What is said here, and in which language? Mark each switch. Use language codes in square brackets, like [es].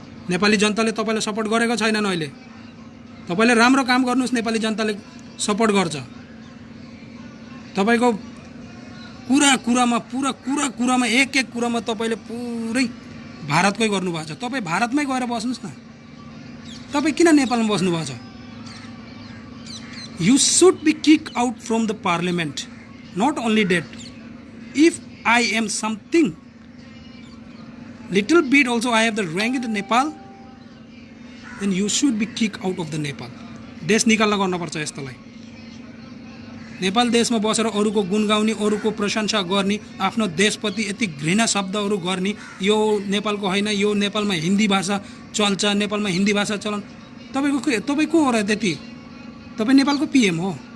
[ne] नेपाली जनताले तपाईँलाई सपोर्ट गरेको छैनन्। अहिले तपाईँले राम्रो काम गर्नुहोस्, नेपाली जनताले सपोर्ट गर्छ। तपाईँको कुरामा एक कुरामा तपाईँले पुरै भारतकै गर्नुभएको छ। तपाईँ भारतमै गएर बस्नुहोस् न। तपाईँ किन नेपालमा बस्नुभएको छ? [en] You should be kick out from the parliament. Not only that, if I am something little bit also I have the rank in the Nepal, then you should be kick out of the Nepal. [ne] देश निकाल्न गर्नुपर्छ यस्तोलाई। नेपाल देशमा बसेर अरूको गुण गाउने, अरूको प्रशंसा गर्ने, आफ्नो देशप्रति यति घृणा शब्दहरू गर्ने, यो नेपालको होइन, यो नेपालमा हिन्दी भाषा चल्छ, नेपालमा हिन्दी भाषा चलन। तपाईँ को हो र त्यति? तपाईँ नेपालको पिएम हो।